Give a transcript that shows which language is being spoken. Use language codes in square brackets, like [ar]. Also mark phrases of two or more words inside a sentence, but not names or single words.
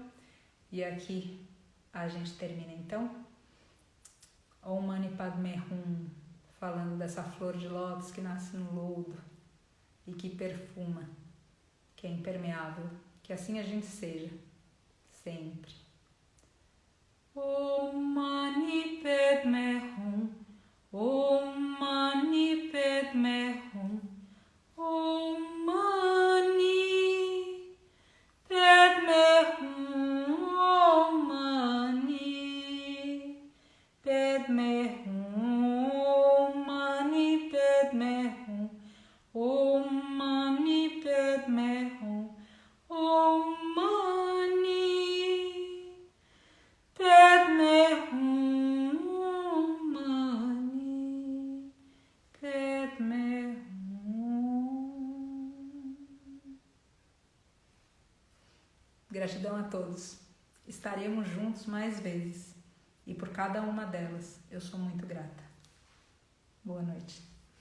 [pt] E aqui a gente termina então [sa] Om Mani Padme Hum, [pt] falando dessa flor de lótus que nasce no lodo e que perfuma, que é impermeável. Que assim a gente seja, sempre. [sa] Om Mani Padme Hum, Om Mani Padme Hum, Om Mani Padme Hum, Om Mani Padme Hum, Om Mani Padme Hum, Om Mani Padme Hum, Om Mani Padme Hum, Om Mani Padme Hum. [pt] Gratidão a todos. Estaremos juntos mais vezes. E por cada uma delas, eu sou muito grata. Boa noite.